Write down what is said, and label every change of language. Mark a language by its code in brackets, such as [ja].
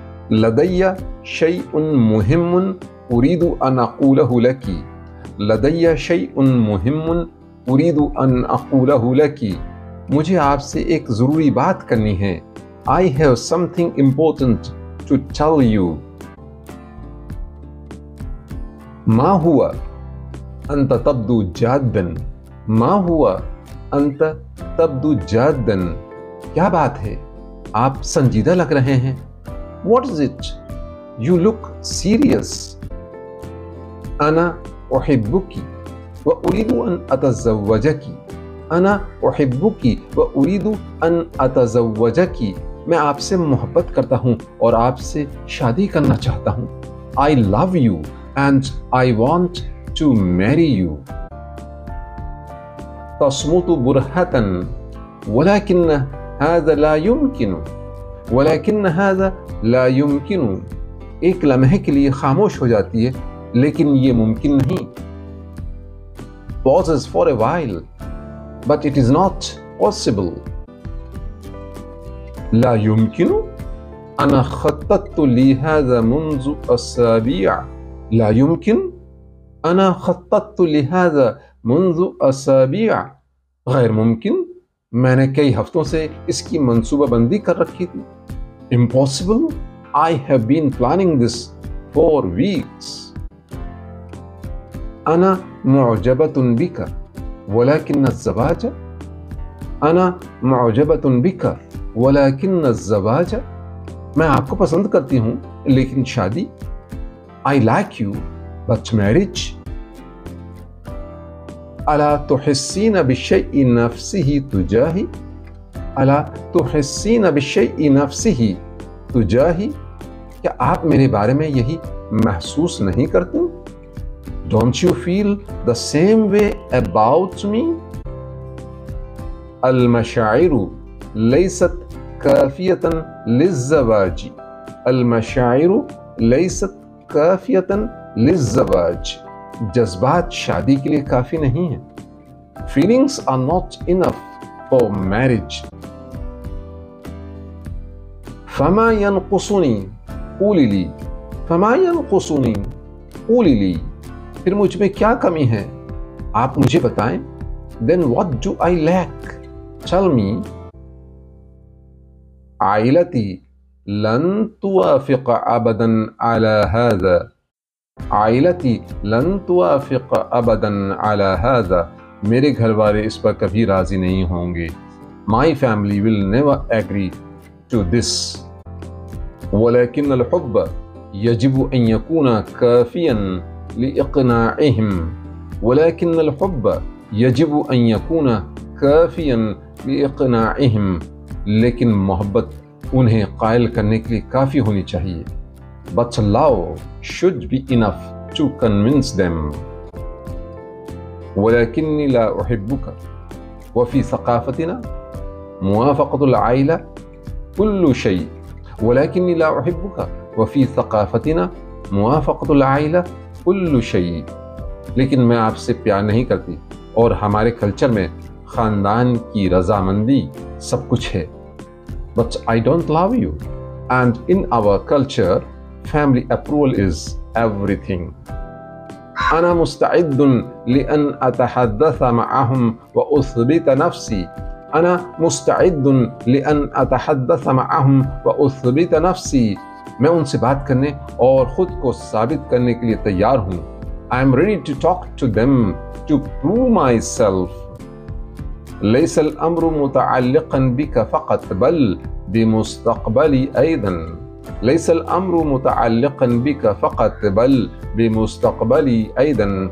[ar] لدي شيء مهم أريد أن أقوله لك. لدي شيء مهم أريد أن أقوله لك. [ur] مجھے آپ سے ایک ضروری بات کرنی ہے. [en] I have something important to tell you. [ar] ما هو أنت تبدو جادا. ما هو أنت تبدو جادا. [ur] کیا بات ہے؟ آپ سنجیدہ لگ رہے ہیں. [en] What is it? You look serious. [ar] أنا أحبك وأريد أن أتزوجك. أنا أحبك وأريد أن أتزوجك. [ur] میں آپ سے محبت کرتا ہوں اور آپ سے شادی کرنا چاہتا ہوں. [en] I love you and I want to marry you. [ar] تصمت برهة ولكن هذا لا يمكن. ولكن هذا لا يمكن. [ur] ایک لمحے کے لیے خاموش ہو جاتی ہے لیکن یہ ممکن نہیں. [en] Pauses for a while but it is not possible. [ar] لا يمكن. أنا خططت لهذا منذ أسابيع. لا يمكن. أنا خططت لهذا منذ أسابيع. [ur] غیر ممکن. میں نے کئی ہفتوں سے اس کی منصوبہ بندی کر رکھی تھی. [en] Impossible. I have been planning this for weeks. [ar] أنا معجبة بك ولكن الزواج. أنا معجبة بك ولكن الزواج. [ur] میں آپ کو پسند کرتی ہوں لیکن شادی. [en] I like you but marriage. [ar] ألا تحسين بالشيء نفسه تجاهي. ألا تحسين بالشيء نفسه تجاهي. [ur] کیا آپ میرے بارے میں یہی محسوس نہیں کرتے؟ [en] Don't you feel the same way about me? [ar] المشاعر ليست كافية للزواج. المشاعر ليست كافية للزواج. [ur] جذبات شادی کے لیے کافی نہیں ہیں. [en] Feelings are not enough for marriage. [ar] فما ينقصني قولي لي. فما ينقصني قولي لي. [ur] پھر مجھ میں کیا کمی ہے آپ مجھے بتائیں. [en] Then what do I lack? Tell me. [ar] عائلتي لن توافق أبدا على هذا. عائلتي لن توافق أبدا على هذا. [ur] میرے گھر والے اس پر کبھی راضی نہیں ہوں گے. [en] My family will never agree to this. [ar] ولكن الحب يجب أن يكون كافيا لإقناعهم. ولكن الحب يجب أن يكون كافيا لإقناعهم. [ur] لیکن محبت انہیں قائل کرنے کے لیے کافی ہونی چاہیے. [en] But love should be enough to convince them. [ar] ولكني لا أحبك وفي ثقافتنا موافقة العائلة كل شيء. ولكني لا أحبك وفي ثقافتنا موافقة العائلة كل شيء. [ur] لیکن میں آپ سے پیار نہیں کرتی اور ہمارے کلچر میں خاندان کی رضامندی سب کچھ ہے. [en] But I don't love you. And in our culture, family approval is everything. [ar] أنا مستعد لأن أتحدث معهم وأثبت نفسي. أنا مستعد لأن أتحدث معهم وأثبت نفسي. [ur] میں ان سے بات کرنے اور خود کو ثابت کرنے کے لیے تیار ہوں. [en] I am ready to talk to them to prove myself. [ar] ليس الأمر متعلقا بك فقط بل بمستقبلي أيضا. ليس الأمر متعلقا بك فقط بل بمستقبلي أيضا.